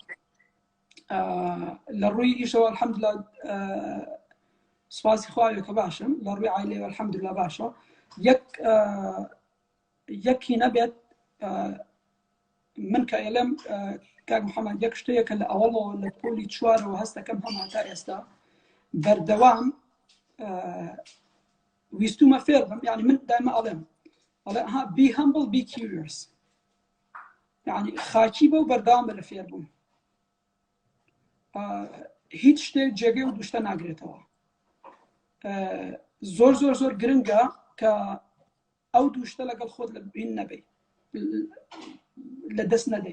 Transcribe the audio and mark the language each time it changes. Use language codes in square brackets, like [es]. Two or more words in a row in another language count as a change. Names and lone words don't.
[ckb] لە ڕووی ئیشەوە الحەمدوللا سپاسی خواوێ کە باشم لە ڕووی عایلەوە الحەمدوللا باشە یەکی نەبێت من کە ئێلەم کاک محەممەد یەک شتەیەکە لە ئەوڵەوە لە پۆلی چوارەوە هەستەکەم هەما تا ئێستا بەردەوام ویستومە فێر بم، یعنی من دایمە ئەڵێم [en] be humble be curious، [ckb] یعنی خاکی بە و بەردەوام بە لە فێر بووم. هیچ شتێک جێگەی و دوشتە ناگرێتەوە. زۆر زۆر زۆر گرنگە کە ئەو دوشتە لەگەڵ خۆت لە بین نەبێ، لە دەست نەدەی.